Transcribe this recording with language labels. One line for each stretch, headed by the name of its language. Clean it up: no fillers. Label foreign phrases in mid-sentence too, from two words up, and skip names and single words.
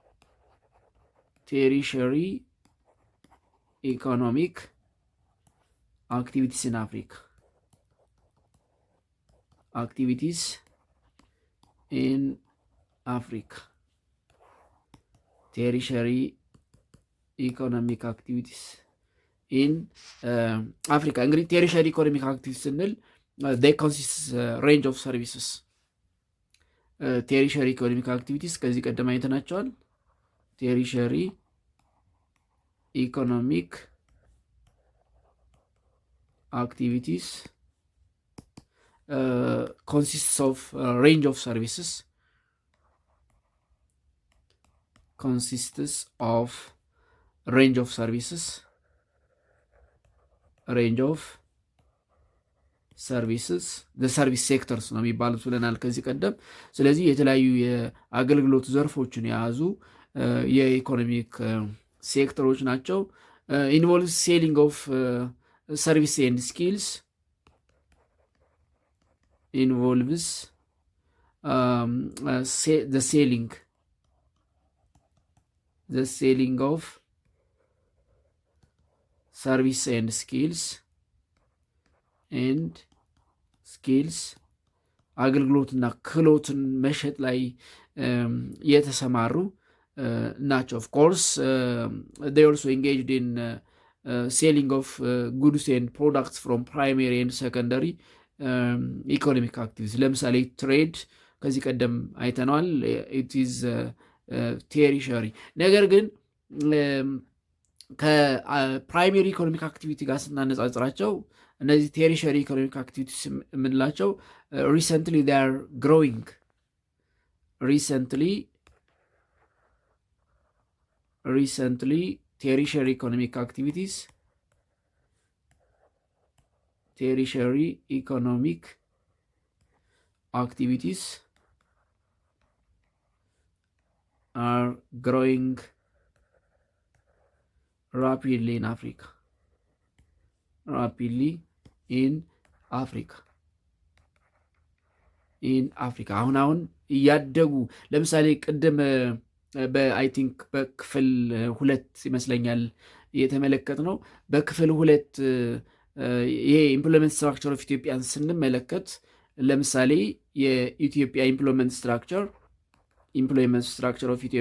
English: tertiary economic activities in Africa activities in Africa tertiary economic activities in Africa። እንግዲህ tertiary economic activities ስንል they consist range of services tertiary economic activities
Amharic: ከዚህ ቀደም አይተናቸዋል።
English: tertiary economic activities consists of range of services range of services the service sectors
Amharic: ነው የሚባሉት ብለናል ከዚህ ቀደም። ስለዚህ የተለያዩ የአገልግሎት ዘርፎችን የያዙ የኢኮኖሚክ ሴክተሮች ናቸው።
English: involves selling of service and skills, involves the selling of service and skills
Amharic: አገልግሎትና ክህሎትን መሸጥ ላይ የተሰማሩ ናቸው።
English: of course they also engaged in selling of goods and products from primary and secondary economic activities።
Amharic: ለምሳሌ ትሬድ ከዚህ ቀደም አይተነዋል።
English: it is ቴሪሸሪ።
Amharic: ነገር ግን
English: ከፕራይሜሪ economic activity
Amharic: ጋር ስናነጻጽራቸው እነዚህ
English: tertiary economic activities የምንላቸው recently they are growing recently tertiary economic activities are growing rapidly in Africa
Amharic: አሁን እያደጉ ለምሳሌ ቅድም በአይ ቲንክ በክፍል 2 ይመስለኛል የተመለከት ነው። በክፍል 2 ይሄ
English: employment structure of
Amharic: ኢትዮጵያን ስንመለከት ለምሳሌ የኢትዮጵያ
English: employment structure of